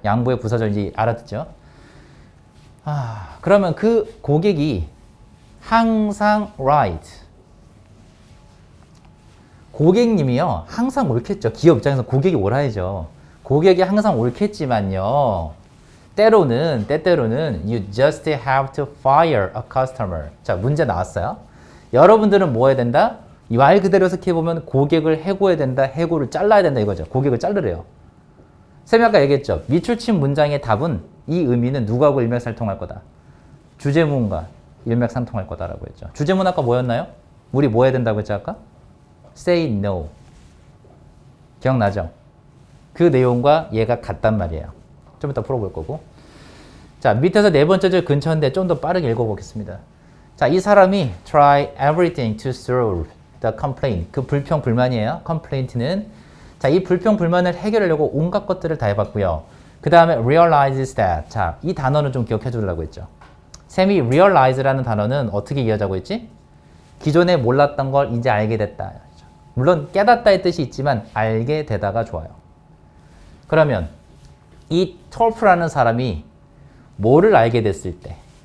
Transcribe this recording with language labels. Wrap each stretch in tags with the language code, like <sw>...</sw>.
<ko>양보의 부사절인지 알아듣죠? 그러면 그 고객이 항상 right. 고객님이요. 항상 옳겠죠. 기업 입장에서 고객이 옳아야죠. 고객이 항상 옳겠지만요. 때때로는</ko> <en>you just have to fire a customer.</en> <ko>자, 문제 나왔어요. 여러분들은 뭐 해야 된다? 이 말 그대로 해석해보면 고객을 해고해야 된다. 해고를 잘라야 된다 이거죠. 고객을 자르래요. 쌤이 아까 얘기했죠. 밑줄친 문장의 답은 이 의미는 누구하고 일맥상통할 거다. 주제문과 일맥상통할 거다라고 했죠. 주제문 아까 뭐였나요? 우리 뭐 해야 된다고 했죠 아까?</ko> <en>Say no.</en> <ko>기억나죠? 그 내용과 얘가 같단 말이에요. 좀 이따 풀어볼 거고. 자, 밑에서 네 번째 줄 근처인데 좀 더 빠르게 읽어보겠습니다. 자, 이 사람이</ko> <en>try everything to solve the complaint.</en> <ko>그 불평 불만이에요. complaint는 자, 이 불평 불만을 해결하려고 온갖 것들을 다 해봤고요. 그 다음에</ko> <en>realizes that.</en> <ko>자, 이 단어는 좀 기억해 주려고 했죠. 쌤이 realize라는 단어는 어떻게 이해하자고 했지? 기존에 몰랐던 걸 이제 알게 됐다. 물론 깨닫다의 뜻이 있지만 알게 되다가 좋아요. 그러면 이 톨프라는 사람이 뭐를 알게 됐을 때?</ko>